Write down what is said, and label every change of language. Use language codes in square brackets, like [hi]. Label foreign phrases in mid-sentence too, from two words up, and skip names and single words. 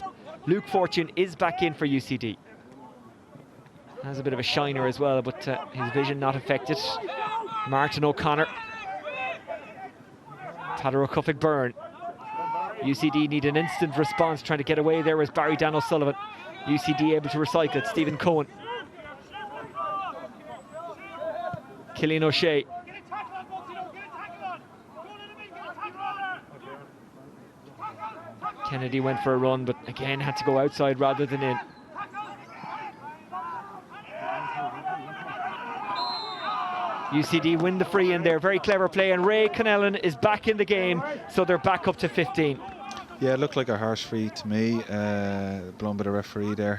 [en] Luke Fortune is back in for UCD. Has a bit of a shiner as well, but his vision not affected. Martin O'Connor. Tyler O'Cuffig Byrne. UCD need an instant response, trying to get away. There was Barry Dan O'Sullivan. UCD able to recycle it. Stephen Cohen. Killian O'Shea. Kennedy went for a run, but again had to go outside rather than in. UCD win the free in there. Very clever play, and Ray Cannellan is back in the game, so they're back up to 15. Yeah, it looked like a harsh free to me, blown by the referee there.